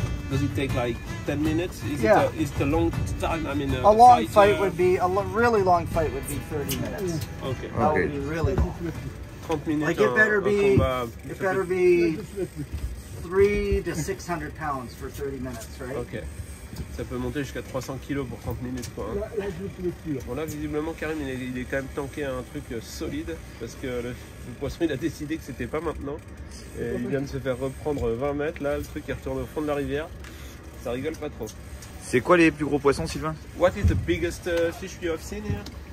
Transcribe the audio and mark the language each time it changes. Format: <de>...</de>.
<en>Does it take like 10 minutes? Yeah. Is it a long time? I mean, A long fight would be, really long fight would be 30 minutes. Okay. That Okay. would be really long. 30 minutes. Like it better</en> <fr>un</fr> <en>be,</en> <fr>combat.</fr> <en>it better be 3 to 600 pounds for 30 minutes, right? Ok.</en> <fr>Ça peut monter jusqu'à 300 kilos pour 30 minutes quoi. Hein. Là, je le trouve plus là. Bon là visiblement Karim il est quand même tanké à un truc solide parce que le poisson il a décidé que c'était pas maintenant. Et il vient de se faire reprendre 20 mètres là, le truc il retourne au fond de la rivière. Ça rigole pas trop. C'est quoi les plus gros poissons, Sylvain?</fr> <en>What is the biggest fish you have seen here?</en>